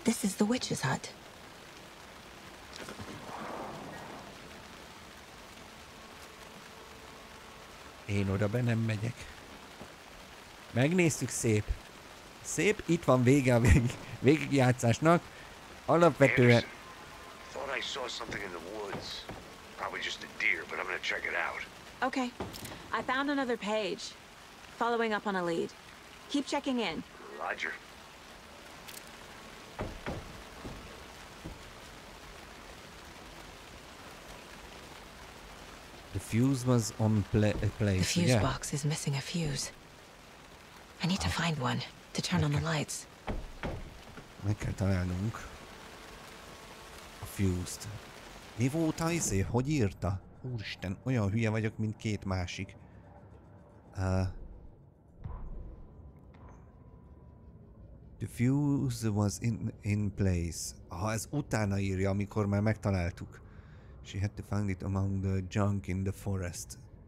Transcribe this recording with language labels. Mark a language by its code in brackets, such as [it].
[en] This is the witch's hut. [hu] Én oda be nem megyek. Megnéztük, szép. Szép, itt van vége a végigjátszásnak. Alapvetően... [en] Thought I saw something in the woods. Probably just a deer, but I'm gonna check it out. Okay. I found another page. Following up on a lead. Keep checking in. Roger. The fuse was on place. The fuse box is missing a fuse. I need to find one to turn on the lights. [hu] Meg kell találnunk a fuse-t. Mi volt az? Hogy írta? Úristen, olyan hülye vagyok, mint két másik. [en] The fuse was in place. [hu] Ha ez utána írja, amikor már megtaláltuk. [en] She had to find it among the junk in the forest.